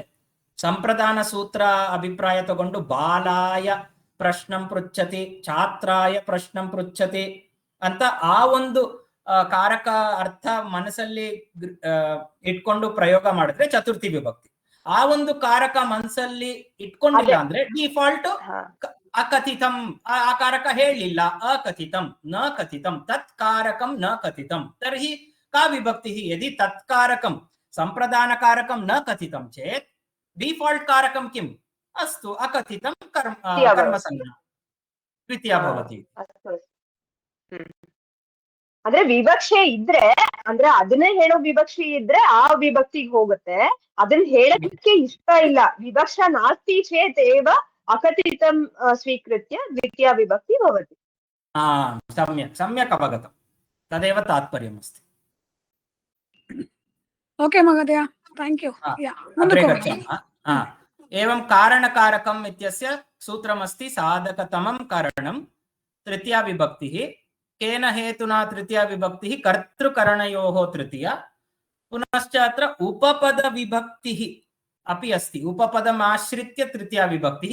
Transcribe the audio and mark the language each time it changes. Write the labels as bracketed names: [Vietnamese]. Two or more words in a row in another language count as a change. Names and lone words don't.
[Kannada] ಸಂಪ್ರದಾನ ಸೂತ್ರ ಅಭಿಪ್ರಾಯ ತಗೊಂಡು [Sanskrit] ಬಾಲಾಯ ಪ್ರಶ್ನಂ ಪೃಚ್ಛತಿ, ಛಾತ್ರಾಯ ಪ್ರಶ್ನಂ ಪೃಚ್ಛತಿ [Kannada] ಅಂತ ಆ ಒಂದು ಕಾರಕ ಅರ್ಥ ಮನಸ್ಸಲ್ಲಿ ಇಟ್ಕೊಂಡು ಪ್ರಯೋಗ ಮಾಡಿದ್ರೆ ಚತುರ್ಥಿ ವಿಭಕ್ತಿ. ಆ ಒಂದು ಕಾರಕ ಮನಸ್ಸಲ್ಲಿ ಇಟ್ಕೊಂಡಿಲ್ಲ ಅಂದ್ರೆ ಡಿಫಾಲ್ಟ್ ಅಕಥಿತಂ, ಆ ಕಾರಕ ಹೇಳಿಲ್ಲ, [Sanskrit] ಅಕಥಿತಂ ನ ಕಥಿತಂ, ತತ್ ಕಾರಕಂ ನ ಕಥಿತಂ ತರ್ಹಿ का विभक्ति यदि तत्कारकं संप्रदान कारकं न कथितं चेत डिफॉल्ट कारकं किम्? अस्तु अकथितं कर्मसंज्ञा द्वितीया भवति। [Kannada] ಅಂದ್ರೆ ವಿವಕ್ಷೆ ಇದ್ರೆ, ಅಂದ್ರೆ ಅದನ್ನೇ ಹೇಳೋ ವಿವಕ್ಷೆ ಇದ್ರೆ ಆ ವಿಭಕ್ತಿಗೆ ಹೋಗುತ್ತೆ. ಅದನ್ನ ಹೇಳಕ್ಕೆ ಇಷ್ಟ ಇಲ್ಲ, [Sanskrit] ವಿವಕ್ಷ ನಾಸ್ತಿ ಚೇತ್ ಏವ ಅಕಥಿತಂ ಸ್ವೀಕೃತ್ಯ ದ್ವಿತೀಯ ವಿಭಕ್ತಿ ಭವತಿ. सम्यक् सम्यक् अवगतं, तदेव तात्पर्यमस्ति। ओके महोदय, [English] Thank you. [Sanskrit] अग्रे गच्छामः। एवं कारणकारकम् इत्यस्य सूत्रमस्ति साधकतमं कारणं तृतीया विभक्तिः। केन हेतुना तृतीया विभक्तिः? कर्तृकरणयोः तृतीया। पुनश्च अत्र उपपदविभक्तिः अपि अस्ति, उपपदमाश्रित्य तृतीया विभक्तिः।